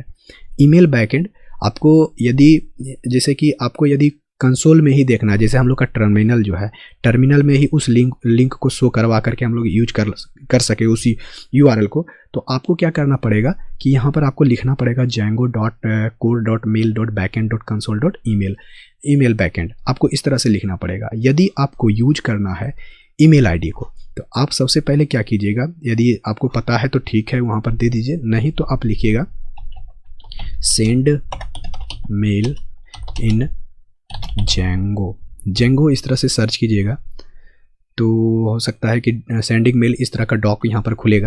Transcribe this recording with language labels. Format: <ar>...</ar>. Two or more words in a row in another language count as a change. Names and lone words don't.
<en>email backend</en> <hi>आपको यदि जैसे कि आपको यदि कंसोल में ही देखना है, जैसे हम लोग का टर्मिनल जो है, टर्मिनल में ही उस लिंक को शो करवा करके हम लोग यूज कर सके उसी यूआरएल को, तो आपको क्या करना पड़ेगा कि यहाँ पर आपको लिखना पड़ेगा</hi> <en>django.core.mail.backend.console.email email backend.</en> <hi>आपको इस तरह से लिखना पड़ेगा। यदि आपको यूज करना है</hi> <en>email ID</en> <hi>को, तो आप सबसे पहले क्या कीजिएगा, यदि आपको पता है तो ठीक है वहाँ पर दे दीजिए, नहीं तो आप लिखिएगा</hi> <en>send mail in Django</en> <hi>इस तरह से सर्च कीजिएगा तो हो सकता है कि</hi> <en>sending mail</en> <hi>इस तरह का डॉक यहाँ पर खुलेगा।</hi>